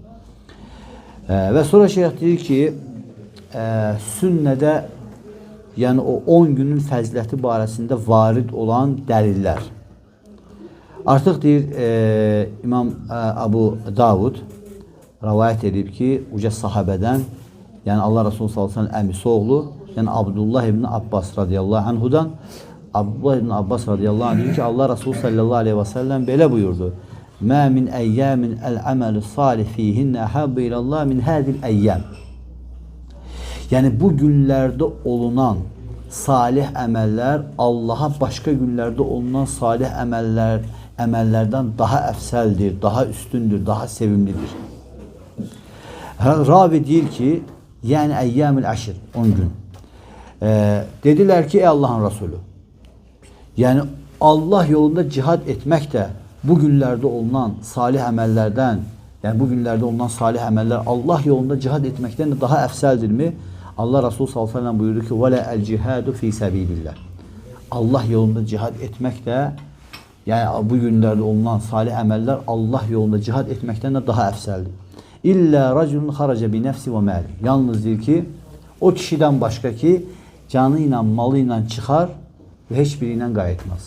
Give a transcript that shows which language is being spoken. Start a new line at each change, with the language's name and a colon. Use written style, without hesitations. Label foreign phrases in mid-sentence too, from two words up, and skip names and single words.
Azerbaijani: Və sonra şeyh deyir ki, sünnədə yəni o 10 günün fəziləti barəsində varid olan dəlillər. Artıq deyir İmam Abu Davud rəvayət edib ki, uca sahabədən, yəni Allah Resulü
Arabic: صلى الله عليه وسلم
Azerbaijani: əmisi oğlu, yəni Abdullah ibn Abbas
Arabic: رضي الله عنه,
Azerbaijani: Abdullah ibn Abbas
Arabic: رضي الله عنه
Azerbaijani: diyor ki, Allah Resulü
Arabic: صلى الله عليه وسلم
Azerbaijani: belə buyurdu.
Arabic: ما من أيام العمل الصالح فيهن أحب إلى الله من هذه الأيام.
Azerbaijani: Yəni bu günlərdə olunan salih əməllər Allaha başqa günlərdə olunan salih əməllərdən daha əfsəldir, daha üstündür, daha sevimlidir. Ravi deyir ki, yəni
Arabic: أيام العشر,
Azerbaijani: 10 gün. Dedilər ki, ey Allahın Resulü, yəni Allah yolunda cihad etmək də bu günlərdə olunan salih əməllərdən, yəni bu günlərdə olunan salih əməllər Allah yolunda cihad etməkdən də daha əfsəldirmi? Allah Resulü
Arabic: صلى الله عليه وسلم
Azerbaijani: buyurdu ki,
Arabic: "ولا الجهاد في سبيل الله."
Azerbaijani: Allah yolunda cihad etmək də, yəni bu günlərdə olunan salih əməllər Allah yolunda cihad etməkdən də daha əfsəldir.
Arabic: إلا رجل خرج بنفسه وماله.
Azerbaijani: Yalnız deyir ki, o kişidən başqa ki, canı ilə, malı ilə çıxar və heç biri ilə qayıtmaz.